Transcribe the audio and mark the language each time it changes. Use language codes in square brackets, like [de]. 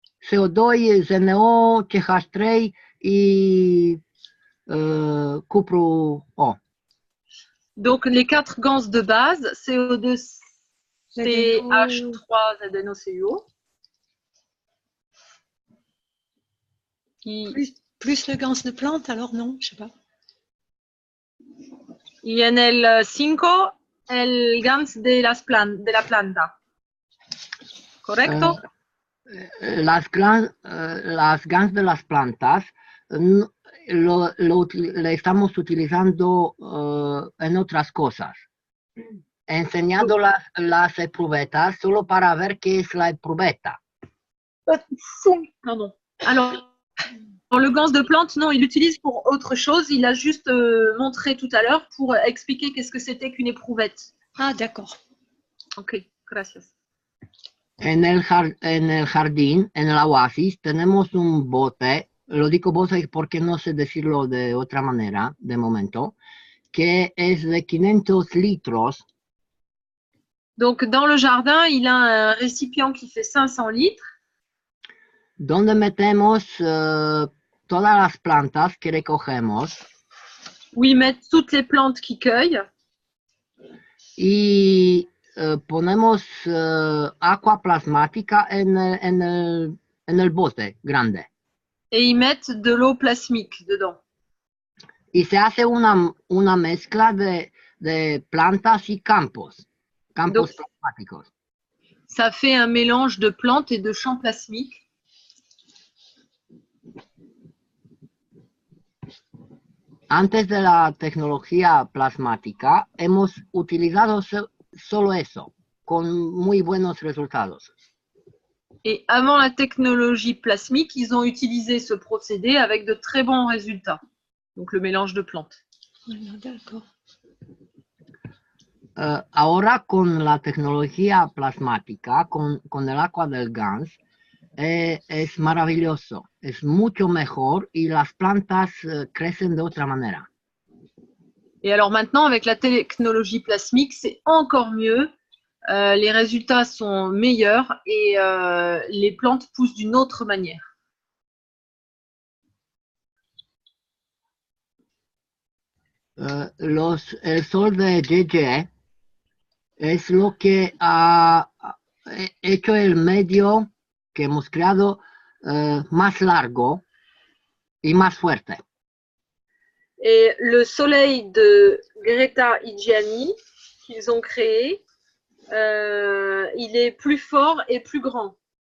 [fr] CO2, ZNO, CH3 et cupro O. Donc, les 4 ganses de base, CO2, CH3, ZNO, CuO. Plus le gans de plante, alors non, je sais pas. [es] Y en el 5, el gans de la planta. ¿Correcto? Las gans de las plantas le estamos utilizando en otras cosas. Enseñando las éprouvetas solo para ver qué es la éprouveta. [fr] Pardon. Alors, le gans de plante, non, il l'utilise pour autre chose. Il a juste montré tout à l'heure pour expliquer qu'est-ce que c'était qu'une éprouvette. Ah, d'accord. [es] Ok, gracias. En el jardín, en el oasis, tenemos un bote, lo digo bote porque no sé decirlo de otra manera, de momento, que es de 500 litros. [fr] Donc, dans le jardin, il a un récipient qui fait 500 litres. [es] Donde metemos todas las plantas que recogemos. [fr] Où ils mettent toutes les plantes qu'ils cueillent. [es] Y ponemos agua plasmática en el bote grande. [fr] Et ils mettent de l'eau plasmique dedans. [es] Y se hace una mezcla de plantas y campos [fr] Donc, [es] plasmáticos. [fr] Ça fait un mélange de plantes et de champs plasmiques. [es] Antes de la tecnología plasmática, hemos utilizado solo eso, con muy buenos resultados. [fr] Et avant la technologie plasmique, ils ont utilisé ce procédé avec de très bons résultats. Donc, le mélange de plantes. D'accord. [es] Ahora con la tecnología plasmática, con el agua del gans, es maravilloso, es mucho mejor y las plantas crecen de otra manera. [fr] Et alors maintenant, avec la technologie plasmique, c'est encore mieux. Les résultats sont meilleurs et les plantes poussent d'une autre manière. [es] El sol de JJ es lo que ha hecho el medio que hemos creado más largo y más fuerte. [fr] Et le soleil de Greta Idjani qu'ils ont créé, il est plus fort et plus grand.